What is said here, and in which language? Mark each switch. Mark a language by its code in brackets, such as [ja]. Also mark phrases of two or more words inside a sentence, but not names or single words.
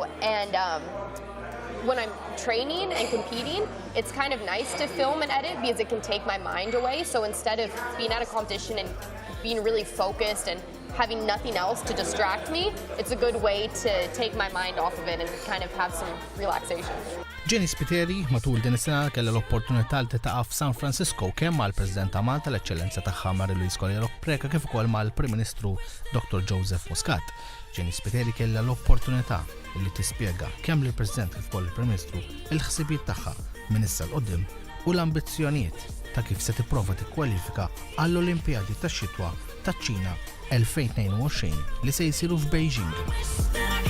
[en] And when I'm training and competing, it's kind of nice to film and edit because it can take my mind away. So instead of being at a competition and being really focused and having nothing else to distract me, it's a good way to take my mind off of it and kind of have some relaxation. [mt] JENISE Spiteri matul din is-sena kellha l-opportunità li titaqa' f'San Francisco kemm mal-President ta' Malta l-Eċċellenza tagħha Mary-Louise Kolja-Preka kif ukoll mal-Prim Ministru Dr. Joseph Muscat. JENISE Spiteri kellha l-opportunità li tispjega kemm lill-President kif ukoll il-Prim Ministru il-ħsibiet tagħha minn issa l qudiem u l-ambizzjonijiet ta' kif se tipprova tikkwalifika għall-Olimpjadi tax-xitwa taċ-Ċina 2022 li se jsiru f'Beijing.